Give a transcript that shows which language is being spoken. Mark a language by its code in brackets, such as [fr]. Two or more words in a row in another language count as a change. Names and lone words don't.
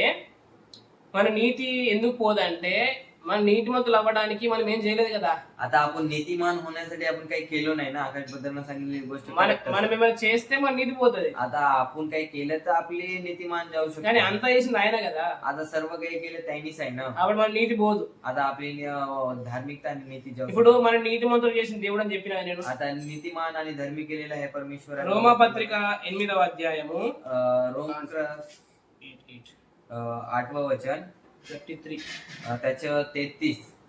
[te] మన నీతి ఎందుకు పోదంటే మన నీతిమంతులు అవ్వడానికి మనం ఏం చేయలేదు కదా. [mr] आता आपण नीतिमान होण्यासाठी आपण काही केलो नाही ना. आकाश बद्दल सांगितलेली गोष्ट [te] మన [en] correct [te] మనం [mr] आहे. [te] ఏమైనా చేస్తే మన నీతి పోతుంది. [mr] आता आपण काही केलं तर आपले नीतिमान जाऊ [te] కానీ [mr] शकतो. [te] అంతా చేసింది ఆయన కదా. [mr] आता सर्व काही केलं त्यांनीच आहे ना. [te] కాబట్టి మన నీతి పోదు. [mr] आता आपली धार्मिकता आणि नीती जाऊ [te] ఇప్పుడు [mr] शकते. [te] మన నీతిమంతులు చేసిన దేవుడు అని చెప్పిన నేను. [mr] आता नीतिमान आणि धर्मी केलेला आहे परमेश्वर. [te] రోమా పత్రిక 8వ అధ్యాయము [mr] रोम 8वं वचन [te] 33. [mr] त्याचं 33.